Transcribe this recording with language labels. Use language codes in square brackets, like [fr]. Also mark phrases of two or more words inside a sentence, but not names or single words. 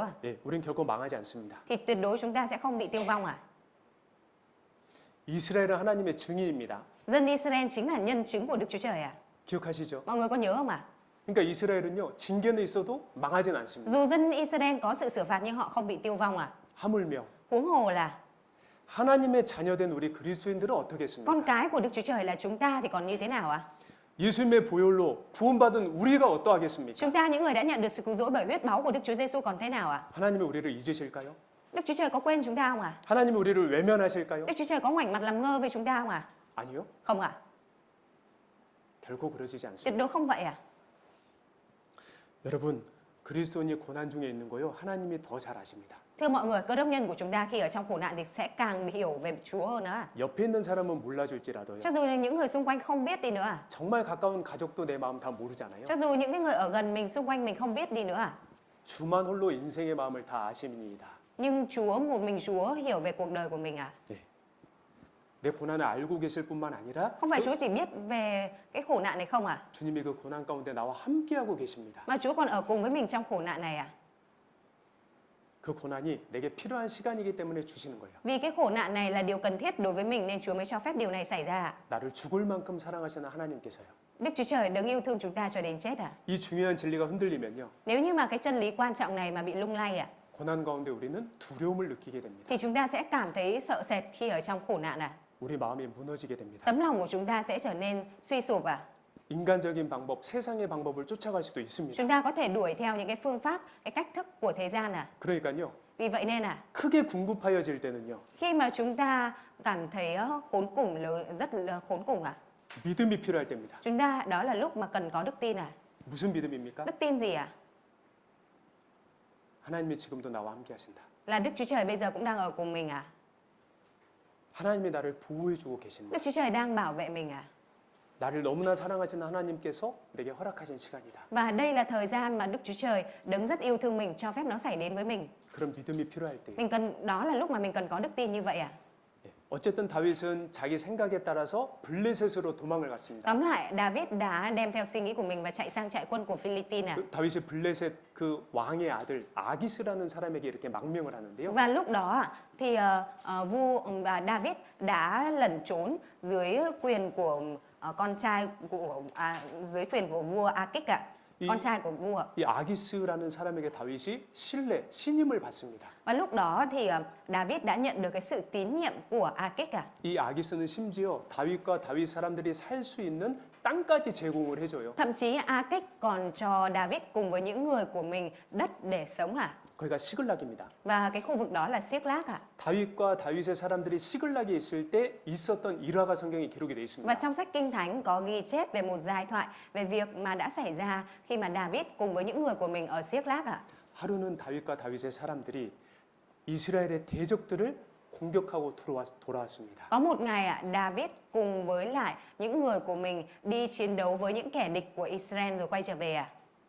[ko] 예, 우린 결코 망하지 않습니다. [vi] thì tuyệt đối chúng ta sẽ không bị tiêu vong ạ. [ko] 이스라엘은 하나님의 증인입니다. [vi] Dân Israel chính là nhân chứng của Đức Chúa Trời ạ. [ko] 기억하시죠? [vi] Mọi người có nhớ không ạ? [ko] 그러니까 이스라엘은요 징계는 있어도 망하진 않습니다. [vi] Dù dân Israel có sự xử phạt nhưng họ không bị tiêu vong ạ. [ko] 하물며 [vi] Huống hồ là [ko] 하나님의 자녀된 우리 그리스도인들은 어떻겠습니까? [vi] con cái của Đức Chúa Trời là chúng ta thì còn như thế nào ạ? [ko] 예수님의 보혈로 구원받은 우리가 어떠하겠습니까? [vi] Chúng ta những người đã nhận được sự cứu rỗi bởi huyết máu của Đức Chúa Giêsu còn thế nào ạ? [ko] 하나님이 우리를 잊으실까요? [vi] Đức Chúa Trời có quên chúng ta không ạ? [ko] 하나님이 우리를 외면하실까요? [vi] Đức Chúa Trời có ngoảnh mặt làm ngơ với chúng ta không ạ? [ko] 아니요. [vi] Không ạ. [ko] 결코 그러시지 [vi] Tuyệt [ko] 않습니다. [vi] đối không vậy ạ. [ko] 여러분, 그리스도인이 고난 중에 있는 거요. 하나님이 더 잘 아십니다. [vi] Thưa mọi người, cơ đốc nhân của chúng ta khi ở trong khổ nạn thì sẽ càng hiểu về Chúa hơn nữa ạ. [ko] 옆에 있는 사람은 몰라줄지라도요. [vi] Cho dù là những người xung quanh không biết đi nữa ạ. [ko] 정말 가까운 가족도 내 마음 다 모르잖아요. [vi] Cho dù những cái người ở gần mình, xung quanh mình không biết đi nữa ạ. [ko] 주만 홀로 인생의 마음을 다 아심이니이다. [vi] Nhưng Chúa, một mình Chúa hiểu về cuộc đời của mình ạ. [ko] 내 고난을 알고 계실 뿐만 아니라 [vi] Không phải Chúa chỉ biết về cái khổ nạn này không ạ? [ko] 주님이 그 고난 가운데 나와 함께하고 계십니다. [vi] Mà Chúa còn ở cùng với mình trong khổ nạn này ạ. [ko] 그 고난이 내게 필요한 시간이기 때문에 주시는 거예요. [vi] Vì cái khổ nạn này là điều cần thiết đối với mình nên Chúa mới cho phép điều này xảy ra ạ. [ko] 나를 죽을 만큼 사랑하시는 하나님께서요. [vi] Đức Chúa Trời đấng yêu thương chúng ta cho đến chết ạ. [ko] 이 중요한 진리가 흔들리면요. [vi] Nếu như mà cái chân lý quan trọng này mà bị lung lay ạ, [ko] 고난 가운데 우리는 두려움을 느끼게 됩니다. [vi] thì chúng ta sẽ cảm thấy sợ sệt khi ở trong khổ nạn ạ. [ko] 우리 마음이 무너지게 됩니다. [vi] Tấm lòng của chúng ta sẽ trở nên suy sụp ạ. [ko] 인간적인 방법, 세상의 방법을 쫓아갈 수도 있습니다. [vi] Chúng ta có thể đuổi theo những cái phương pháp, cái cách thức của thế gian ạ. [ko] 그러니까요. [vi] Vì vậy nên ạ, [ko] 크게 궁급하여질 때는요. [vi] khi mà chúng ta cảm thấy khốn cùng lớn, rất là khốn cùng ạ, [ko] 믿음이 필요할 때입니다. [vi] chúng ta đó là lúc mà cần có đức tin ạ. [ko] 무슨 믿음입니까? [vi] Đức tin gì ạ? [ko] 하나님이 지금도 나와 함께 하신다. [vi] Là Đức Chúa Trời bây giờ cũng đang ở cùng mình ạ. [ko] 하나님이 나를 보호해 주고 계신다. [vi] Đức Chúa Trời đang bảo vệ mình ạ. [ko] 나를 너무나 사랑하시는 하나님께서 내게 허락하신 시간이다. [vi] Và đây là thời gian mà Đức Chúa Trời đấng rất yêu thương mình cho phép nó xảy đến với mình. [ko] 그런 믿음이 필요할 때. [vi] Đó là lúc mà mình cần có đức tin như vậy à? [ko] 예. 어쨌든 다윗은 자기 생각에 따라서 블레셋으로 도망을 갔습니다. [vi] Tóm lại, David đã đem theo suy nghĩ của mình và chạy sang trại quân của Philippines à? [ko] 그 다윗이 블레셋 그 왕의 아들 아기스라는 사람에게 이렇게 망명을 하는데요. [vi] Và lúc đó thì vua và David đã lẩn trốn dưới quyền của con trai của dưới quyền của vua Akik ạ, con trai của vua. [ko] 이 아기스라는 사람에게 다윗이 신임을 받습니다. [vi] Và lúc đó thì David đã nhận được cái sự tín nhiệm của Akik ạ. [ko] 이 아기스는 심지어 다윗과 다윗 사람들이 살 수 있는 땅까지 제공을 해줘요. [vi] Thậm chí Akik còn cho David cùng với những người của mình đất để sống à. [ko] 거기가 시글락입니다. [vi] Và cái khu vực đó là Siếc-lác ạ. [ko] 다윗과 다윗의 사람들이 시글락에 있을 때 있었던 일화가 성경에 기록이 되어 [vi] Và [ko] 있습니다. [vi] trong sách Kinh Thánh có ghi chép về một giai thoại về việc mà đã xảy ra khi mà David cùng với những người của mình ở Siếc-lác ạ. [ko] 하루는 다윗과 다윗의 사람들이 이스라엘의 대적들을 공격하고 돌아왔습니다. [vi] Có một ngày ạ, David cùng với lại những người của mình đi chiến đấu với những kẻ địch của Israel rồi quay trở về ạ.